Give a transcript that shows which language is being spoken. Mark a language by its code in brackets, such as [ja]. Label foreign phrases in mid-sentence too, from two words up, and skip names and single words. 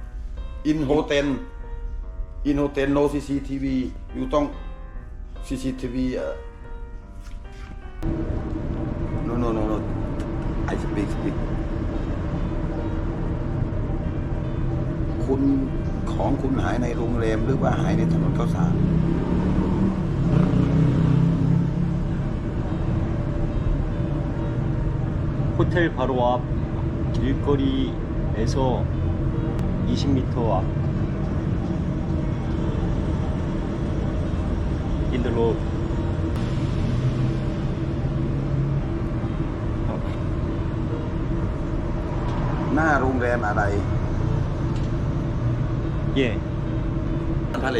[en] in hotel no CCTV you [th] ต้อง [en] CCTV no I speak [th] คุณของคุณหายในโรงแรมหรือว่าหายในถนนข้าวสาร [ko] 호텔 바로 앞 길거리에서 20m 앞. [en] In the road. [th] หน้าโรงแรมอะไร [ko] 예, [th] พาเลท